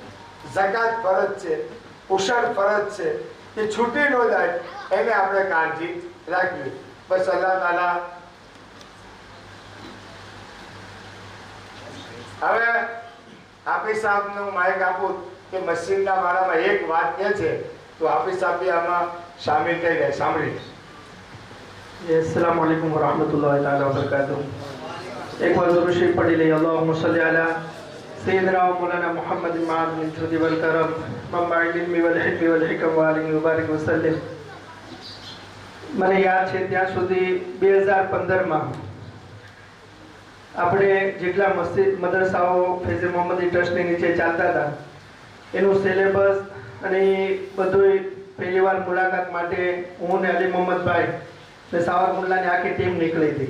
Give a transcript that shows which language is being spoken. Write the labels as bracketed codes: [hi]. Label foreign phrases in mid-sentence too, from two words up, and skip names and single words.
[gu] ઝકાત ફરજ છે, ઉછળ ફરજ છે, એ છૂટી ન જાય એને આપણે કાળજી રાખવી. બસ [ar] الله تعالى [gu] હવે હાફિઝ સાહેબનું માઇક આપું કે મસ્જિદના બારામાં એક વાત કહે છે તો હાફિઝ સાહેબ આમાં સામેલ થઈ જાય. સાંભળી. [ar] السلام عليكم ورحمة الله تعالى وبركاته. [gu] એક બાર ઝરૂર શરીફ પઢી લે. [ar] اللهم صل على سيدنا ومولانا محمد معدن الجود والكرم منبع العلم والحكم والحكم وآله مبارك وسلم. [gu] મને યાદ છે ત્યાં સુધી 2015માં આપણે જેટલા મસ્જિદ મદરસાઓ ફૈઝ મોહમ્મદી ટ્રસ્ટની નીચે ચાલતા હતા એનું સિલેબસ અને બધું પહેલી વાર મુલાકાત માટે હું ને અલી મોહમ્મદભાઈ ને સાવર મુલ્લાની આખી ટીમ નીકળી હતી.